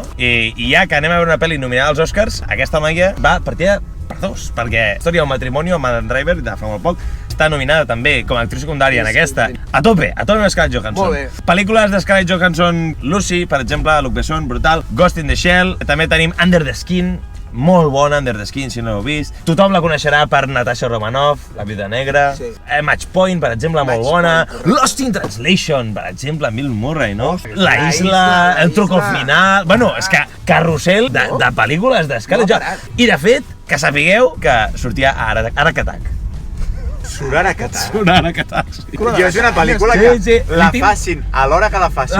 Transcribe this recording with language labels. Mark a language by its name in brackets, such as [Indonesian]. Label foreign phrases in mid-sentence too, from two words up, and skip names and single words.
[Catalan] I ja que anem a veure una pel·li nominada als Oscars, aquesta noia va partida per 2, perquè Història d'un matrimoni amb Adam Driver, de fa molt poc, està nominada també com a actriu secundària en aquesta. A tope amb Scarlett Johansson. Molt bé. Pel·lícules de Scarlett Johansson, Lucy, per exemple, Luc Besson, brutal, Ghost in the Shell, també tenim Under the Skin, molt bona, Under the Skin, si no l'heu vist. Tothom la coneixerà per Natasha Romanoff, La Viuda Negra. Match Point, per exemple, molt bona. Lost in Translation, per exemple, amb Bill Murray, no? La Isla, El truco final... Bueno, és que carrusel de pel·lícules de Scarlett Johansson. I, de fet, que sapigueu que sortia a Arakatak. Suraracatat. Jo és una pel·lícula que la facin a l'hora que la facin.